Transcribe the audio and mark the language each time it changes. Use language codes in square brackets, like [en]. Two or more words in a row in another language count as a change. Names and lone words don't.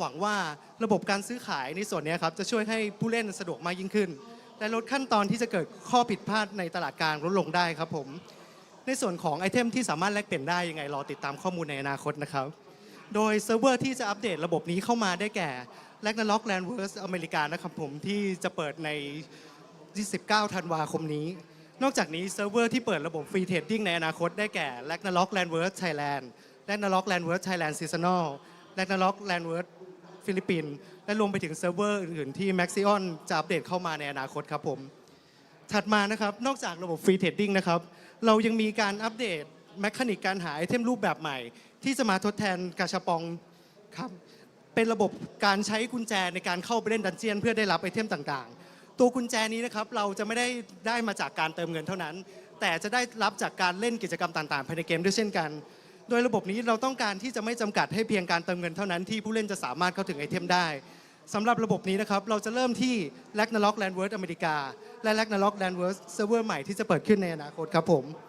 [th] วังว่าระบบการซื้อขายในส่วนนี้ครับจะช่วยให้ผู้เล่นสะดวกมากยิ่งขึ้นและลดขั้นตอนที่จะเกิดข้อผิดพลาดในตลาดกลางลดลงได้ครับผมในส่วนของไอเทมที่สามารถแลกเปลี่ยนได้ยังไงรอติดตามข้อมูลในอนาคตนะครับโดยเซิร์ฟเวอร์ที่จะอัปเดตระบบนี้เข้ามาได้แก่ Ragnarok Landverse อเมริกานะครับผมที่จะเปิดใน29 ธันวาคมนี้นอกจากนี้เซิร์ฟเวอร์ที่เปิดระบบ [en] Free Trading [th] ในอนาคตได้แก่ Ragnarok Landverse Thailand Ragnarok Landverse Thailand Seasonal Ragnarok Landverse ฟิลิปปินส์และรวมไปถึงเซิร์ฟ เวอร์อื่นๆที่ Maxion จะอัปเดตเข้ามาในอนาคตครับผมถัดมานะครับนอกจากระบบ [en] Free Trading [th] นะครับเรายังมีการอัปเดตแมคานิกการหาไอ เทมรูปแบบใหม่ที่จะมาทดแทนกาชาปองครับเป็นระบบการใช้กุญแจในการเข้าไปเล่นดันเจียนเพื่อได้รับไอเทมต่างๆตัวกุญแจนี้นะครับเราจะไม่ได้มาจากการเติมเงินเท่านั้นแต่จะได้รับจากการเล่นกิจกรรมต่างๆภายในเกมด้วยเช่นกันโดยระบบนี้เราต้องการที่จะไม่จำกัดให้เพียงการเติมเงินเท่านั้นที่ผู้เล่นจะสามารถเข้าถึงไอเทมได้สำหรับระบบนี้นะครับเราจะเริ่มที่ Ragnarok Landverse อเมริกาและ Ragnarok Landverse เซิร์ฟเวอร์ใหม่ที่จะเปิดขึ้นในอนาคตครับผม